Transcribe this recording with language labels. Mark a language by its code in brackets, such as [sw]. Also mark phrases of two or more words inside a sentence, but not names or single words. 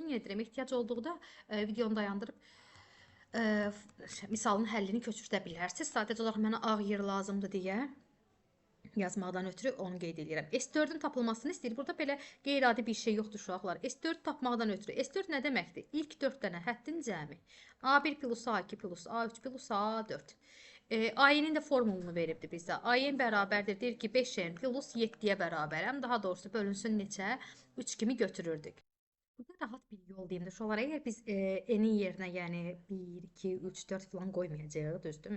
[az] Yenə deyirəm, ehtiyac olduğunda videonu dayandırıb misalın həllini köçürdə bilərsiniz. Sadəcə olaraq mənə ağ yer lazımdır deyə yazmaqdan ötürü onu qeyd edirəm. S4-ün tapılmasını istəyir. Burada belə qeyri-adi bir şey yoxdur uşaqlar. S4 tapmaqdan ötürü. S4 nə deməkdir? İlk 4 dənə həddin cəmi. A1 plus A2 plus A3 plus A4. AY-nin də formulunu veribdir bizdə. AY bərabərdir, deyir ki 5N plus 7-yə bərabərəm. Daha doğrusu bölünsün neçə? 3 kimi götürürdük. Burada rahat bir yol deyim də uşaqlar. Əgər biz N-in yerinə yəni 1, 2, 3, 4 falan qoymayacağıq, düzdürmü?